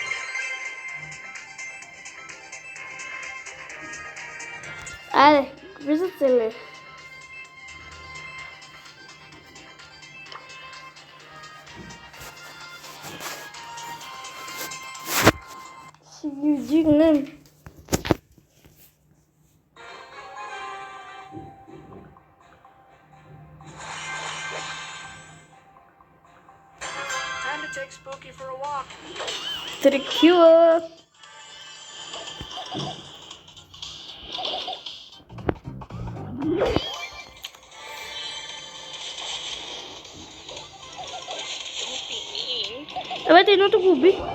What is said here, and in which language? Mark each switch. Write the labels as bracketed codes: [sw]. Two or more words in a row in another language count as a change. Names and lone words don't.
[bg] Аре, виждате ли? Ще ги вдигнем. [en] Take Spooky for a walk. [bg] 3 кила. Давайте едното го уби.